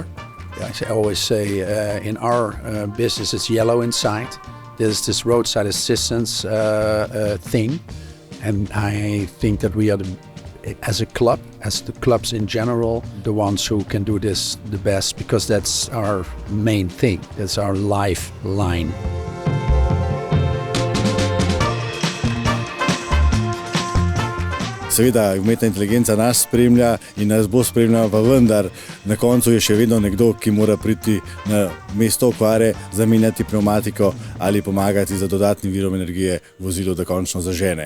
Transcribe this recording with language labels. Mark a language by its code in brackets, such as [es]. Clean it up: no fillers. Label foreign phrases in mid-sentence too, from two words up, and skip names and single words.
[en] I always say in our business it's yellow inside. There's this roadside assistance thing, and I think that we are, as a club, as the clubs in general, the ones who can do this the best, because that's our main thing. That's our lifeline. [sl] Seveda, umetna inteligenca nas spremlja in nas bo spremljala, pa vendar na koncu je še vedno nekdo, ki mora priti na mesto okvare, zamenjati pnevmatiko ali pomagati za dodatnim virom energije vozilo, da končno zažene.